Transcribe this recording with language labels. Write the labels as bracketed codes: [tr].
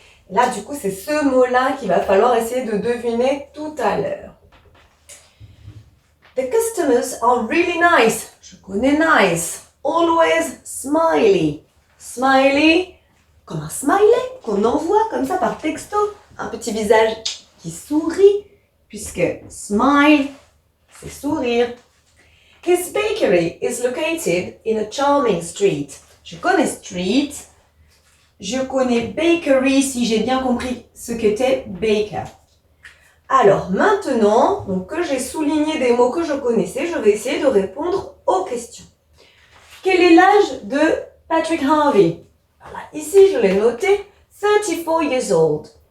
[fr] Là, du coup, c'est ce mot-là qu'il va falloir essayer de deviner tout à l'heure. [en] The customers are really nice. [fr] Je connais nice. [en] Always smiley. [fr] Smiley, comme un smiley qu'on envoie comme ça par texto. Un petit visage qui sourit. puisque smile, c'est sourire. [en] His bakery is located in a charming street. [fr] Je connais street, je connais bakery si j'ai bien compris ce qu'était baker. Alors maintenant, donc que j'ai souligné des mots que je connaissais, je vais essayer de répondre aux questions. Quel est l'âge de Patrick Harvey? Voilà, ici je l'ai noté, [en] 34 years old.